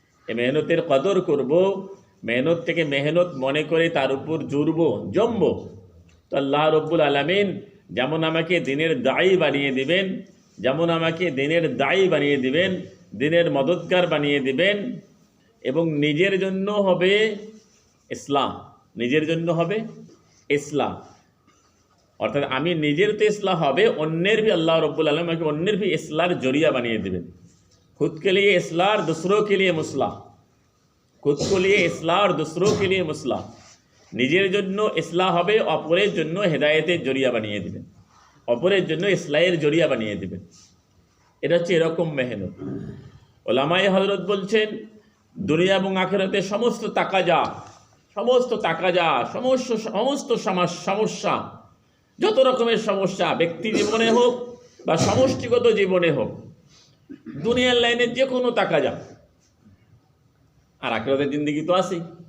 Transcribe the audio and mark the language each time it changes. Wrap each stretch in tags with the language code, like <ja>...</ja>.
<bn>এ মেহনতের কদর করব, মেহনত থেকে মেহনত মনে করে তার উপর জমব, তো আল্লাহ রব্বুল আলামিন যেমন আমাকে দিনের দায়ী বানিয়ে দিবেন, যেমন আমাকে দিনের দায়ী বানিয়ে দিবেন, দিনের মদতগার বানিয়ে দিবেন, এবং নিজের জন্য হবে ইসলাম, নিজের জন্য হবে ইসলাম। অর্থাৎ আমি নিজের তো ইসলাহ হবে, অন্যের भी আল্লাহ রব্বুল আলামিন আমাকে অন্যের भी ইসলার জরিয়া বানিয়ে দেবেন।</bn> <hi>खुद के लिए इस्लाह और दूसरों के लिए मुसलाह, खुद को लिए इस्लाह और दूसरों के लिए मुसलाह।</hi> <bn>নিজের জন্য ইসলাহ হবে, অপরের জন্য হেদায়েতের জরিয়া বানিয়ে দিবেন, অপরের জন্য ইসলাহের জরিয়া বানিয়ে দিবেন। এটা হচ্ছে এরকম মেহনত। ওলামায়ে হযরত বলছেন দুনিয়া এবং আখিরাতের সমস্ত তাকাজা, সমস্ত সমস্যা, যত রকমের সমস্যা ব্যক্তি জীবনে হোক বা সমষ্টিগত জীবনে হোক, দুনিয়ার লাইনে যে কোনো তাকাজা, আর আখিরাতের জিন্দেগি তো আছেই।</bn>